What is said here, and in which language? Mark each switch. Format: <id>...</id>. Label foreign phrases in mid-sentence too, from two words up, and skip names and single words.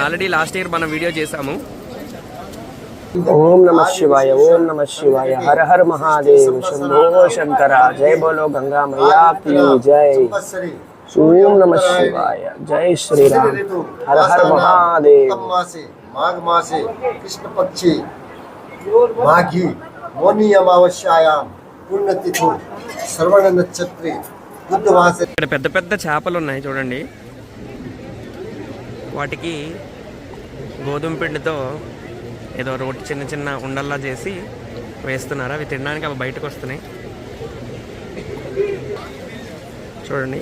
<te>ఆల్రెడీ లాస్ట్ ఇయర్ మనం వీడియో చేసాము.</te> <sa>ఓం నమః శివాయ, ఓం నమః శివాయ,</sa> <te>హర హర మహాదేవ్, శంభో శంకర,</te> <hi>जय बोलो गंगा मैया की जय.</hi> <sa>ఓం నమః శివాయ, జై శ్రీరామ్, హర హర మహాదేవ్. माघ मासे कृष्ण पक्षे माघी मौनी अमावस्यायां पुण्यतिथि श्रवण नक्षत्रे बुधवासे.</sa> <te>ఇక్కడ పెద్ద పెద్ద చేపలు ఉన్నాయి చూడండి. వాటికి గోధుమ పిండితో ఏదో రోటి చిన్న చిన్న ఉండల్లా చేసి వేస్తున్నారు. అవి తినడానికి అవి బయటకు వస్తున్నాయి చూడండి.</te>